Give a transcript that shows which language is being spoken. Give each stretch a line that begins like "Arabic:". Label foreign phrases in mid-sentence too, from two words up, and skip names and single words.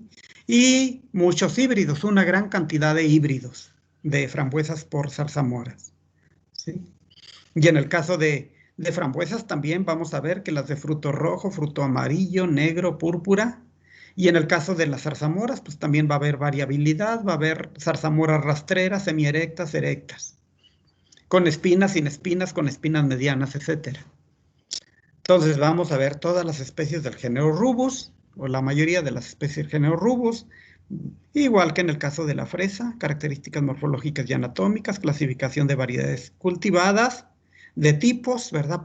Spanish: Y muchos híbridos, una gran cantidad de híbridos de frambuesas por zarzamoras, ¿sí? Y en el caso de frambuesas también vamos a ver que las de fruto rojo, fruto amarillo, negro, púrpura. Y en el caso de las zarzamoras, pues también va a haber variabilidad, va a haber zarzamoras rastreras, semierectas, erectas, con espinas, sin espinas, con espinas medianas, etc. Entonces vamos a ver todas las especies del género Rubus, o la mayoría de las especies del género Rubus, igual que en el caso de la fresa, características morfológicas y anatómicas, clasificación de variedades cultivadas, de tipos, ¿verdad?